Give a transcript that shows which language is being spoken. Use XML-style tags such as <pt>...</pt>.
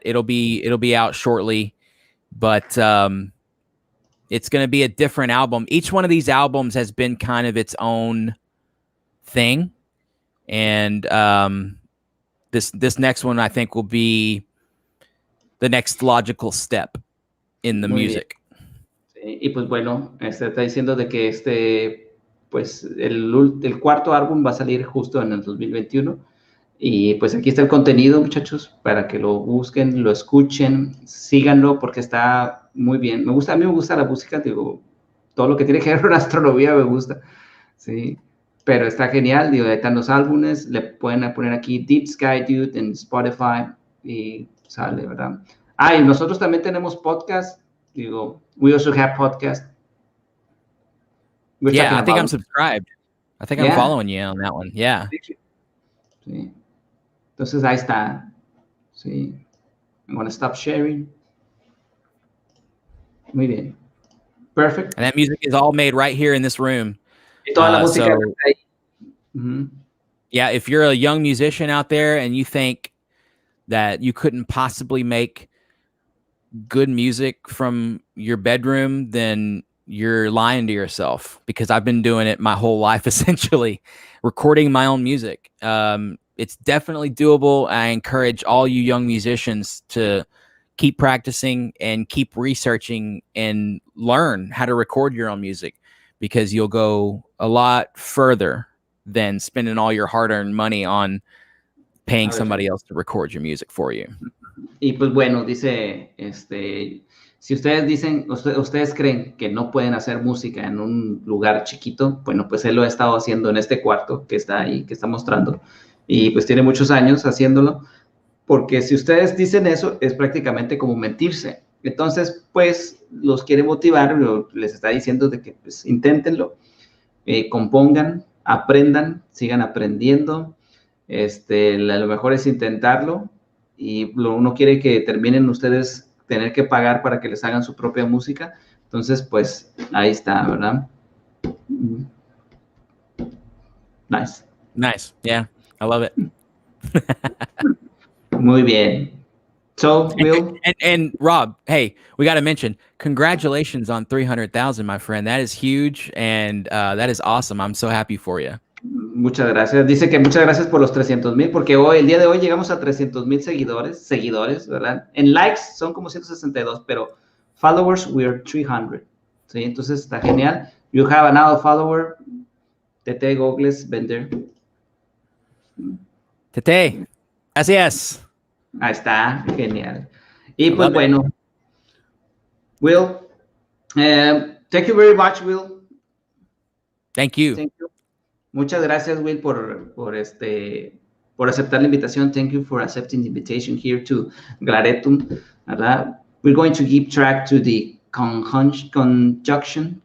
<en>It'll be out shortly. But it's going to be a different album. Each one of these albums has been kind of its own thing. And this next one, I think, will be the next logical step in the music.</en> <es>Sí, y pues bueno, está diciendo de que pues el cuarto álbum va a salir justo en el 2021. Y pues aquí está el contenido, muchachos, para que lo busquen, lo escuchen, síganlo porque está muy bien. A mí me gusta la música, digo, todo lo que tiene que ver con astronomía me gusta, sí. Pero está genial, digo, ahí están los álbumes, le pueden poner aquí Deep Sky Dude en Spotify y sale, ¿verdad? Ah, y nosotros también tenemos podcast, digo,</es> <en>we also have podcast. We're Yeah, talking I think I'm about, subscribed. I think I'm yeah. following you on that one. Yeah.</en> <es>Sí. Entonces ahí está, sí.</es> <en>I'm gonna stop sharing.</en> <es>Muy bien.</es> <en>Perfect. And that music is all made right here in this room.</en> <es>Y toda la música</es> <en>So</en> <es>está ahí. Uh-huh.</es> <en>yeah, if you're a young musician out there and you think that you couldn't possibly make good music from your bedroom, then you're lying to yourself, because I've been doing it my whole life, essentially recording my own music. It's definitely doable. I encourage all you young musicians to keep practicing and keep researching and learn how to record your own music, because you'll go a lot further than spending all your hard-earned money on paying somebody else to record your music for you.</en> <es>Y pues bueno, dice, si ustedes dicen, ustedes creen que no pueden hacer música en un lugar chiquito, bueno, pues él lo ha estado haciendo en este cuarto que está ahí, que está mostrando, y pues tiene muchos años haciéndolo, porque si ustedes dicen eso, es prácticamente como mentirse. Entonces, pues, los quiere motivar, les está diciendo de que, pues, inténtenlo, compongan, aprendan, sigan aprendiendo, lo mejor es intentarlo, y uno quiere que terminen ustedes tener que pagar para que les hagan su propia música. Entonces, pues, ahí está, ¿verdad?</es> <en>Nice. Nice. Yeah, I love it.</en> <es>Muy bien.</es> <en>So,</en> <es>Will?</es> <en>And Rob, hey, we got to mention, congratulations on 300,000, my friend. That is huge, and that is awesome. I'm so happy for you.</en> <es>Muchas gracias. Dice que muchas gracias por los 300,000, porque hoy, el día de hoy llegamos a 300,000 seguidores, ¿verdad? En likes son como 162, pero followers,</es> <en>we're 300.</en> <es>¿Sí? Entonces está genial.</es> <en>You have another follower, Tete Gogles Bender.</en> <es>Tete, gracias. Ahí está, genial. Y pues bueno, Will,</es> <en>thank you very much,</en> <es>Will.</es> <en>Thank you. Thank you.</en> <es>Muchas gracias, Will, por aceptar la invitación.</es> <en>Thank you for accepting the invitation here to Glaretum,</en> <es>¿verdad?</es> <en>We're going to keep track to the conjunction.</en>